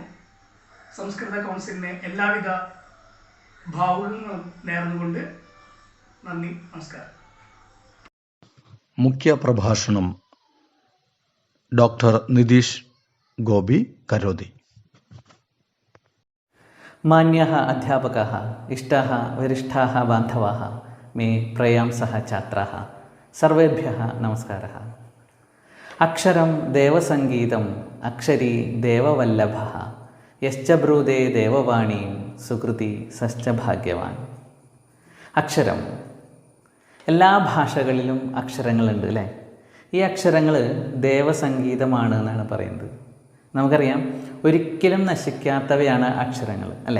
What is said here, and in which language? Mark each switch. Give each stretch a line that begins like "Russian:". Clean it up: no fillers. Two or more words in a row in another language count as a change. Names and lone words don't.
Malayalam: സംസ്കൃത കൗൺസിലിന് എല്ലാവിധ ഭാവുകങ്ങളും നേർന്നുകൊണ്ട് നന്ദി, നമസ്കാരം. മുഖ്യ പ്രഭാഷണം ഡോക്ടർ നിതീഷ് ഗോപി കരോതി.
Sanskrit: മാന്യാः അധ്യാപകാः, ഇഷ്ടാः വരിഷ്ഠാः ബാന്ധവാः, मे प्रयांसः छात्राः, सर्वेभ्यः नमस्कारः. अक्षरं देवसङ्गीतम् अक्षरी देववल्लभः, यश्च ब्रूदे देववाणीं സുകൃതി സശ്ച ഭാഗ്യവാൻ.
Malayalam: അക്ഷരം, എല്ലാ ഭാഷകളിലും അക്ഷരങ്ങളുണ്ട് അല്ലേ? ഈ അക്ഷരങ്ങൾ ദേവസംഗീതമാണ് എന്നാണ് പറയുന്നത്. നമുക്കറിയാം, ഒരിക്കലും നശിക്കാത്തവയാണ് അക്ഷരങ്ങൾ അല്ലേ?